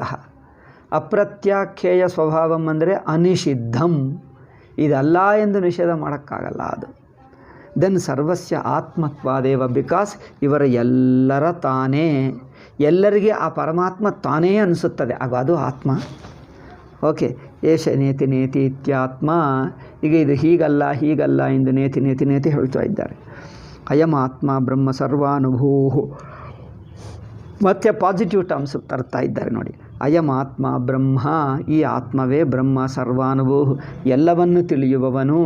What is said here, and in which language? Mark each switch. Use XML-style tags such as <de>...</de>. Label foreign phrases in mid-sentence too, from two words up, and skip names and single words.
<sa>ಅಪ್ರತ್ಯಾಖ್ಯೇಯ ಸ್ವಭಾವಂ</sa> <kn>ಅಂದರೆ ಅನಿಷಿದ್ಧಂ, ಇದಲ್ಲ ಎಂದು ನಿಷೇಧ ಮಾಡೋಕ್ಕಾಗಲ್ಲ ಅದು. ದೆನ್</kn> <sa>ಸರ್ವಸ್ಯ ಆತ್ಮತ್ವಾದೇವ,</sa> <kn>ಬಿಕಾಸ್ ಇವರ ಎಲ್ಲರ ತಾನೇ, ಎಲ್ಲರಿಗೆ ಆ ಪರಮಾತ್ಮ ತಾನೇ ಅನಿಸುತ್ತದೆ, ಆಗ ಅದು ಆತ್ಮ. ಓಕೆ.</kn> <sa>ಏಷ ನೇತಿ ನೇತಿ ಇತ್ಯಾತ್ಮ.</sa> <kn>ಈಗ ಇದು ಹೀಗಲ್ಲ ಹೀಗಲ್ಲ ಎಂದು</kn> <sa>ನೇತಿ ನೇತಿ ನೇತಿ</sa> <kn>ಹೇಳ್ತಾ ಇದ್ದಾರೆ.</kn> <sa>ಅಯಂ ಆತ್ಮ ಬ್ರಹ್ಮ ಸರ್ವಾನುಭೂ.</sa> <kn>ಮತ್ತೆ</kn> <en>positive terms</en> <kn>ತರ್ತಾ ಇದ್ದಾರೆ ನೋಡಿ.</kn> <sa>ಅಯಂ ಆತ್ಮ ಬ್ರಹ್ಮ,</sa> <kn>ಈ ಆತ್ಮವೇ ಬ್ರಹ್ಮ, ಸರ್ವಾನುಭೂ, ಎಲ್ಲವನ್ನು ತಿಳಿಯುವವನು.</kn>